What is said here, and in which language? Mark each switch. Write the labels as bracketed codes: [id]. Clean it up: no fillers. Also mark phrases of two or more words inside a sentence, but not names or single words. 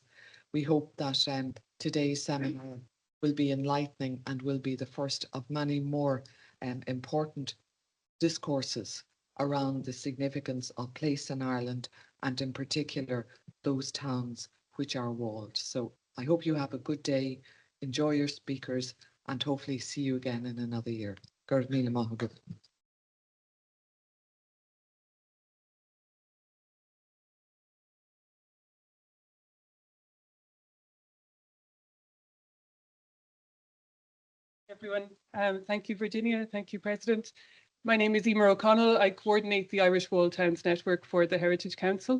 [en] We hope that today's seminar will be enlightening and will be the first of many more important discourses around the significance of place in Ireland, and in particular those towns which are walled. So I hope you have a good day, enjoy your speakers, and hopefully see you again in another year. [ga] Gurd míle maith agat. [en] Everyone, thank you, Virginia. Thank you, President. My name is Emer O'Connell. I coordinate the Irish Walled Towns Network for the Heritage Council.